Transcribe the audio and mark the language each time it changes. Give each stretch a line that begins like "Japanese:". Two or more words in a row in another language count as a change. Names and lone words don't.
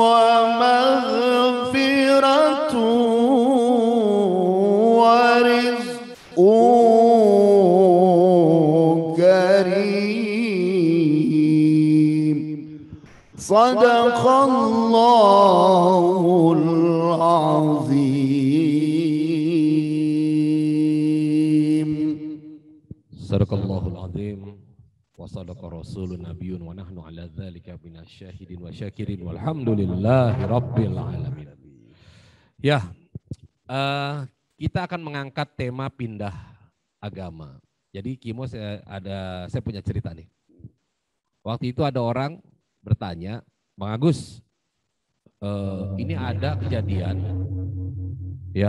Arabic: ومغفرة ورزق كريم صدق الله العظيم. صدق الله العظيم وصدق رسول نبي ونحن على ذلك من الشاهدين والشاكرين والحمد لله رب العالمين.
Indonesian: Ya, kita akan mengangkat tema pindah agama. Jadi Kimo saya punya cerita nih. Waktu itu ada orang bertanya, Bang Agus, ini ada kejadian ya.